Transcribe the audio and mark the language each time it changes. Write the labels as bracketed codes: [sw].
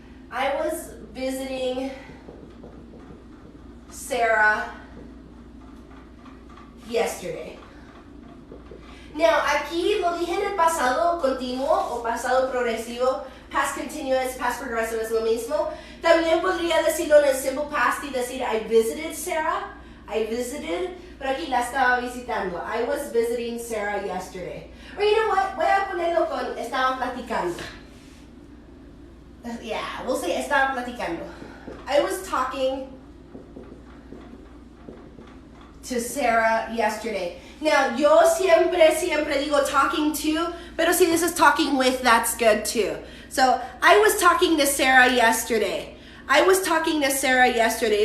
[en] I was visiting Sarah yesterday. [es] Now, aquí lo dije en el pasado continuo o pasado progresivo. [en] Past continuous, past progressive [es] es lo mismo. También podría decirlo en el simple past y decir [en] I visited Sarah. I visited, [es] pero aquí la estaba visitando. [en] I was visiting Sarah yesterday. Or you know what? [es] Voy a ponerlo con estaba platicando. [en] Yeah, we'll say [es] estaba platicando. [en] I was talking to Sarah yesterday. Now, [es] yo siempre digo [en] talking to, [es] pero si [en] this is talking with, that's good too. So, I was talking to Sarah yesterday. I was talking to Sarah yesterday.